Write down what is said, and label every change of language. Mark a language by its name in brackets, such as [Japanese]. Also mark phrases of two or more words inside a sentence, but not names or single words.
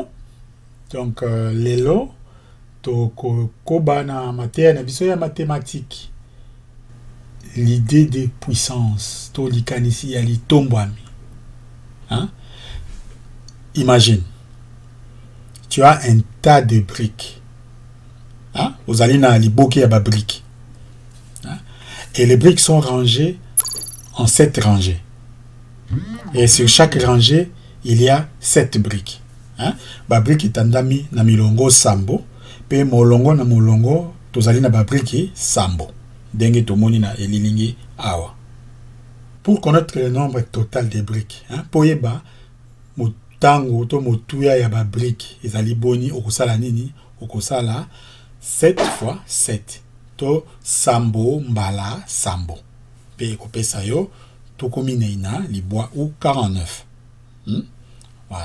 [Lingala] Donc, lelo, to koba na matière na biso ya mathématique. [French] L'idée de puissance, [Lingala] to likanisi ya litombwami. [French] Hein? Imagine, tu as un tas de briques. Hein? Vous allez [Lingala] na liboki ya ba briques. [French] Hein? Et les briques sont rangées en 7 rangées. Et sur chaque rangée, il y a 7 briques. Hein? [Lingala] Ba brique itandami na milongo sambo. Pe molongo na molongo, tozali na ba brique sambo. Dengue tomoni na elilingi awa. [French] Pour connaître le nombre total des briques, hein, [Lingala] poyeba motango to motuya ya ba brique, ezali boni okosala nini? Okosala 7 fois 7. To sambo mbala sambo. Pe ekopesa yo Tokomineina, Libois ou 49. [French] Voilà.